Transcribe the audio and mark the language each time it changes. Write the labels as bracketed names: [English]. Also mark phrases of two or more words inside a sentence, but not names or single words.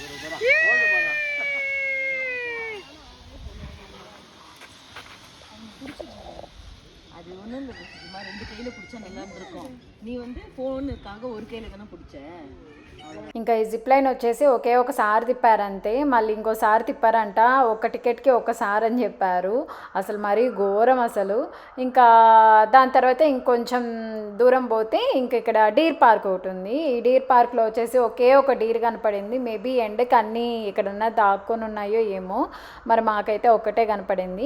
[Tamil] அது ஒன்றும் இல்லை, சும்மா 2 கையில் பிடிச்சா நல்லா இருந்திருக்கும். நீ வந்து ஃபோனுக்காக ஒரு கையில் தானே பிடிச்ச. [Telugu] ఇంకా ఈ [English] zip line [Telugu] వచ్చేసి ఒకే ఒకసారి తిప్పారంతే, మళ్ళీ ఇంకోసారి తిప్పారంట. ఒక టికెట్కి ఒకసారి అని చెప్పారు. అసలు మరీ ఘోరం అసలు. ఇంకా దాని తర్వాత ఇంకొంచెం దూరం పోతే ఇంక ఇక్కడ [English] deer park [Telugu] ఒకటి ఉంది. ఈ [English] deer park [Telugu] వచ్చేసి ఒకే ఒక డీర్ కనపడింది. మేబీ ఎండకి అన్నీ ఇక్కడున్న దాక్కొని ఉన్నాయో ఏమో, మరి మాకైతే ఒక్కటే కనపడింది.